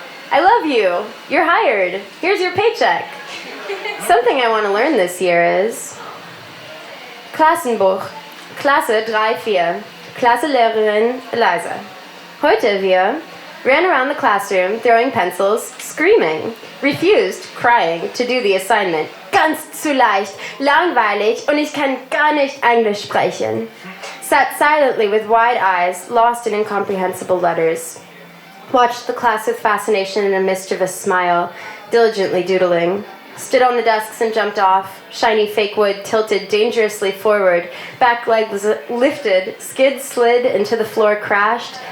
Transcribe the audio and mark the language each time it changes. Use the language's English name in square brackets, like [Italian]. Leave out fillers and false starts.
[English] I love you. You're hired. Here's your paycheck. Something I want to learn this year is [German] Klassenbuch, Klasse 3-4, Klasselehrerin Eliza. Heute [English] wir ran around the classroom throwing pencils, screaming, refused, crying, to do the assignment. [German] Ganz zu leicht, langweilig und ich kann gar nicht Englisch sprechen. [English] Sat silently with wide eyes, lost in incomprehensible letters. Watched the class with fascination and a mischievous smile, diligently doodling. Stood on the desks and jumped off. Shiny fake wood tilted dangerously forward. Back leg was lifted. Skid slid into the floor, crashed.